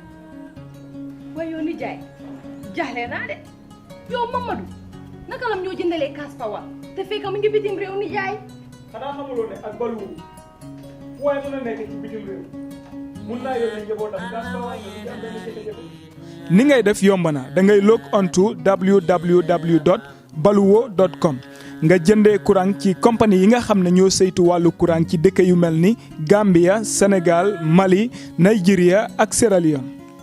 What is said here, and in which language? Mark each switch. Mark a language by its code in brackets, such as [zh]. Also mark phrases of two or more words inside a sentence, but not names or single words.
[wo] waaye yow ni jaay jaaxle naa de yow Mamadou naka lam ñoo jëndalee kaas pawa te fekk mu ngi bitim réew ni jaay. xanaa xamuloo ne ak balu waaye mën na nekk ci bitim réew mun naa yónnee njabootam kaas pawa nga ci am benn jafe-jafe. ni ngay def yomb na da ngay [en] log on to [wo] www.baluwo.com nga jëndee courant ci compagnie yi nga xam ne ñoo saytu wàllu courant ci dëkk yu mel ni Gambia, Sénégal, Mali, Nigeria ak Sierra Leone.